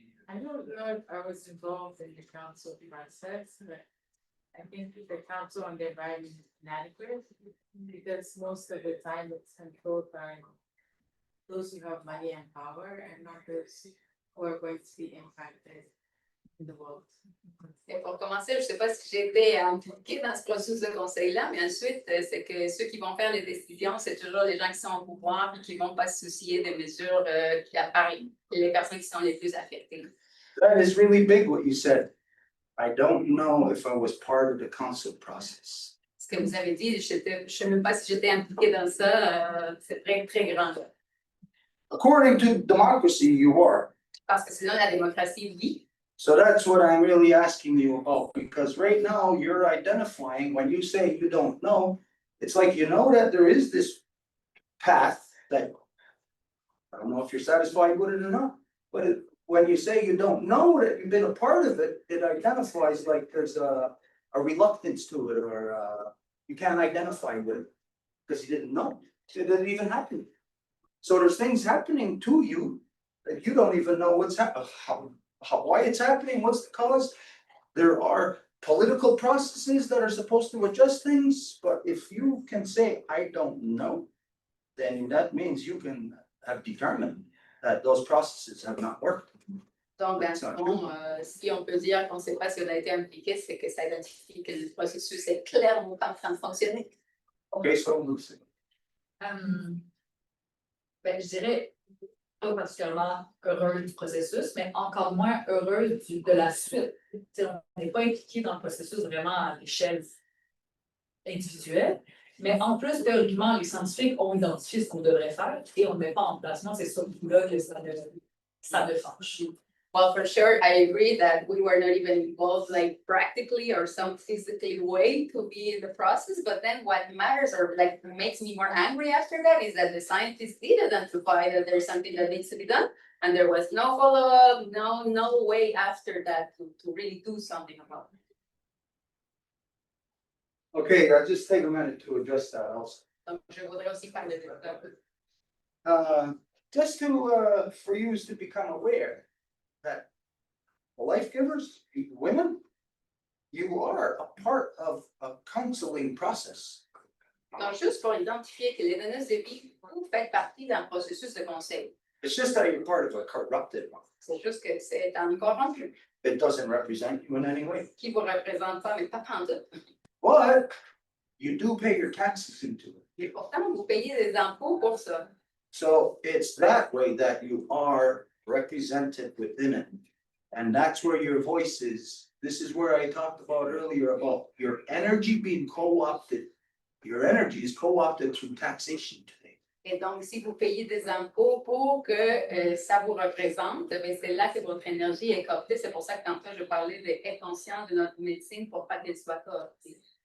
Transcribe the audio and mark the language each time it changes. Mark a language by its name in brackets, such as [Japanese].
[English] I don't know if I was involved in the council process, but I think the council on the environment is inadequate because most of the time it's controlled by those who have money and power and not those who are going to be impacted in the world. [French] Et pour commencer, je ne sais pas si j'ai été impliquée dans ce processus de conseil-là, mais ensuite, c'est que ceux qui vont faire les décisions, c'est toujours les gens qui sont au pouvoir et qui ne vont pas se soucier des mesures qui apparaissent, les personnes qui sont les plus affectées. [English] That is really big what you said. I don't know if I was part of the council process. [French] Ce que vous avez dit, je ne sais même pas si j'étais impliquée dans ça, c'est très, très grand. [English] According to democracy, you are. [French] Parce que selon la démocratie, oui. [English] So that's what I'm really asking you about, because right now you're identifying, when you say you don't know, it's like you know that there is this path that, I don't know if you're satisfied with it or not, but when you say you don't know that you've been a part of it, it identifies like there's a reluctance to it, or you can't identify with it because you didn't know. It didn't even happen. So there's things happening to you that you don't even know what's why it's happening, what's the cause. There are political processes that are supposed to adjust things, but if you can say, I don't know, then that means you can have determined that those processes have not worked. [French] Donc, dans le fond, si on peut dire qu'on ne sait pas si on a été impliqué, c'est que ça identifie que le processus est clairement pas en train de fonctionner. [English] Okay, so Lucy. [French] Ben, je dirais pas particulièrement heureux du processus, mais encore moins heureux de la suite. T'sais, on n'est pas impliqué dans le processus vraiment à l'échelle individuelle, mais en plus, théoriquement, les scientifiques ont identifié ce qu'on devrait faire et on ne met pas en place. Moi, c'est ça là que ça me fâche. [English] Well, for sure, I agree that we were not even involved, like practically or some physically way to be in the process. But then what matters or like makes me more angry after that is that the scientists did identify that there's something that needs to be done. And there was no follow-up, no way after that to really do something about it. Okay, I'll just take a minute to address that also. [French] Donc, je voudrais aussi parler de ça. [English] just for you to become aware that life givers, women, you are a part of a counseling process. [French] Donc, juste pour identifier que les donneuses de vie, vous faites partie d'un processus de conseil. [English] It's just that you're part of a corrupted one. [French] C'est juste que c'est un corrompu [English] It doesn't represent you in any way. [French] qui vous représente pas, mais pas pantoute. [English] But you do pay your taxes into it. [French] Et pourtant, vous payez des impôts pour ça. [English] So it's that way that you are represented within it. And that's where your voice is. This is where I talked about earlier about your energy being co-opted. Your energy is co-opted through taxation today. [French] Et donc, si vous payez des impôts pour que ça vous représente, ben c'est là que votre énergie est cooptée. C'est pour ça que tantôt, je parlais d'être conscient de notre médecine pour pas qu'elle soit cooptée.